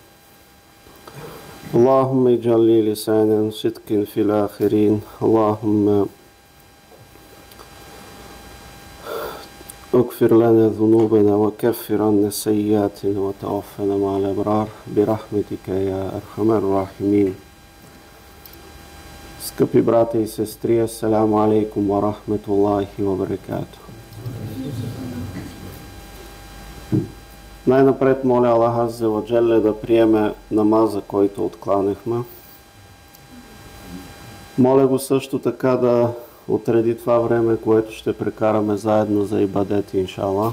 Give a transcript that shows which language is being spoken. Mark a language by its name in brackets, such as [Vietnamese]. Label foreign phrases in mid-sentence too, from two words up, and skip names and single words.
[Arabic] اللهم اجعل لي لسانا صدق في الآخرين اللهم اغفر لنا ذنوبنا وكفر عنا سيئاتنا وتوفنا مع الأبرار برحمتك يا أرحم الراحمين. [Bulgarian] Скъпи брата и сестри, [Arabic] السلام عليكم ورحمة الله وبركاته. [Bulgarian] Най-напред моля Аллах [Arabic] عز وجل [Bulgarian] да приеме намаза, който откланехме. Моля го също така да отреди това време, което ще прекараме заедно за ибадет, иншаллах.